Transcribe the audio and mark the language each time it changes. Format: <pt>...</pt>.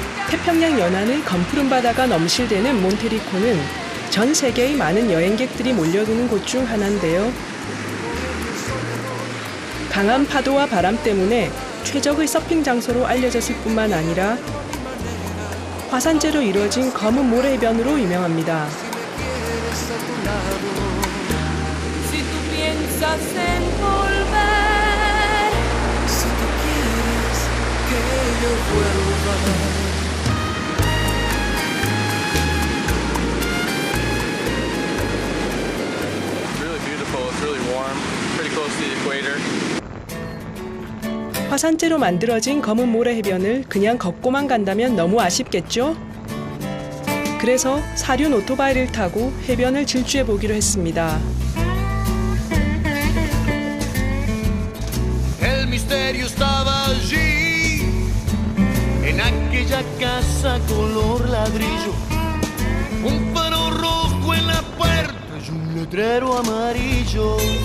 <ko>태평양 연안의 검푸른 바다가 넘실대는 몬테리코는 전 세계의 많은 여행객들이 몰려드는 곳 중 하나인데요. 강한 파도와 바람 때문에 최적의 서핑 장소로 알려졌을 뿐만 아니라 화산재로 이루어진 검은 모래해변으로 유명합니다.</ko> <es>En volver, si tú quieres que yo vuelva.</es> <en>Really beautiful. It's really warm. Pretty close to the equator.</en> <ko>화산재로 만들어진 검은 모래해변을 그냥 걷고만 간다면 너무 아쉽겠죠? 그래서 사륜 오토바이를 타고 해변을 질주해 보기로 했습니다.</ko> <es>El misterio estaba allí, en aquella casa color ladrillo, un faro rojo en la puerta y un letrero amarillo.</es>